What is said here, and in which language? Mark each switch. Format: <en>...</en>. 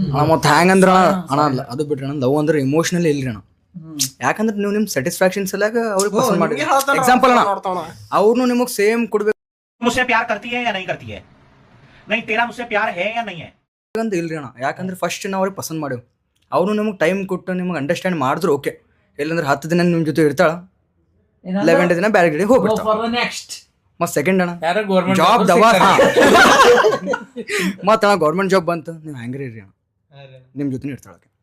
<kn>ಮತ್ ಹ್ಯಾಂಗ್ ಅಂದ್ರ ಅಣ್ಣ ಅಲ್ಲ ಅದು ಬಿಟ್ರಿ ಅಣ್ಣ. ಲವ್ ಅಂದ್ರೆ ಇಮೋಷನಲ್ ಇಲ್ರಿ ಅಣ್ಣ. ಯಾಕಂದ್ರೆ ನೀವು ನಿಮ್ ಸ್ಯಾಟಿಸ್ಫ್ಯಾಕ್ಷನ್ ಸಲಗ ಅವ್ರಿಗೆ ಪಸಂದ್ ಮಾಡಿ. ಎಕ್ಸಾಂಪಲ್ ಅಣ್ಣ ಅವ್ರು ನಿಮಗ್ ಸೇಮ್ ಕೊಡ್ಬೇಕು.</kn> <hi>मुझसे प्यार करती है या नहीं करती है? नहीं तेरा मुझसे प्यार है या नहीं है?</hi> <kn>ಅಂತ ಇಲ್ರಿ ಅಣ್ಣ. ಯಾಕಂದ್ರೆ ಫಸ್ಟ್ ನಾವು ಅವ್ರಿಗೆ ಪಸಂದ್ ಮಾಡೇವು, ಅವ್ರು ನಿಮಗೆ ಟೈಮ್ ಕೊಟ್ಟು ನಿಮಗೆ ಅಂಡರ್ಸ್ಟ್ಯಾಂಡ್ ಮಾಡಿದ್ರು ಓಕೆ. ಇಲ್ಲಂದ್ರೆ 10 ದಿನ ನಿಮ್ಮ ಜೊತೆ ಇರ್ತಾಳ, 11 ದಿನ ಬ್ಯಾರೆ ಕಡೆ ಹೋಗ್ಬಿಡ್ತಾಳ. ಮತ್ ಸೆಕೆಂಡ್ ಅಣ್ಣ ಜಾಬ್ ದವಾ ಮತ್ತ ಅಣ್ಣ ಗೌರ್ಮೆಂಟ್ ಜಾಬ್ ಬಂತು, ನೀವು ಹೆಂಗ್ರಿ ಇರ್ರಿ ಅಣ್ಣ ನಿಮ್ ಜೊತೆ ಇರ್ತಾಳ.</kn>